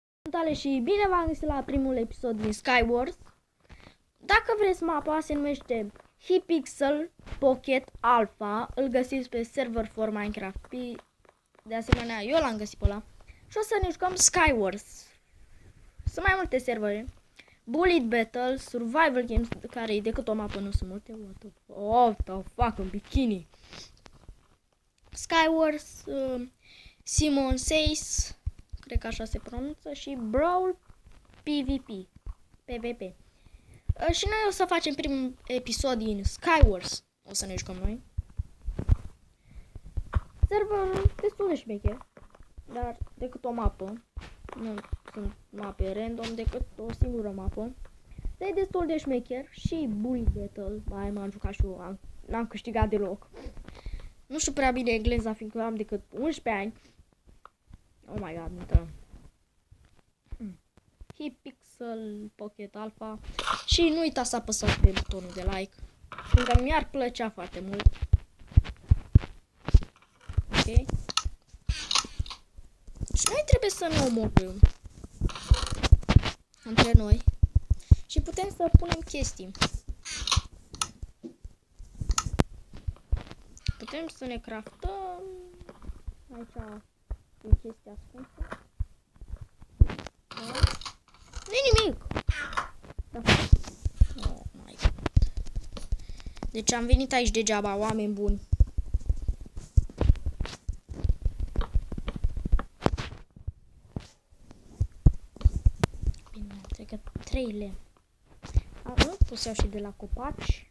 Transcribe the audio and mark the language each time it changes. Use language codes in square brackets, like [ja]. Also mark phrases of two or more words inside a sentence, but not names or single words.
[ro] Salutare și bine v-am găsit la primul episod din Skywars. Dacă vreți, mapa se numește Hypixel Pocket Alpha. Îl găsiți pe server for Minecraft. De asemenea, eu l-am găsit pe ăla. Și o să ne jucăm Skywars. Sunt mai multe servere. Bullet Battle, Survival Games, care e decât o mapă, nu sunt multe. [en] What the fuck, [ro] un bikini. Skywars, Simon Says, cred că așa se pronunță, și Brawl PvP. Și noi o să facem primul episod din Skywars. O să ne jucăm noi. Server destul de șmecher, dar decât o mapă. Nu sunt mape random, decât o singură mapă. Dar e destul de șmecher. Și Bullet Battle, m-am jucat și eu, n-am câștigat deloc. Nu știu prea bine engleza, fiindcă am decât 11 ani. [en] Oh my god, [ro] intrăm. Hypixel Pocket Alpha. Și nu uitați să apăsați pe butonul de like, fiindcă mi-ar plăcea foarte mult. Ok. Și noi trebuie să ne omorâm între noi. Și putem să punem chestii. Putem să ne craftăm. Aici e chestia ascunsă. Nu-i nimic. Da. [en] Oh my god. [ro] Deci am venit aici degeaba, oameni buni. Bine, cred că 3 lemn. Nu pot să iau și de la copaci.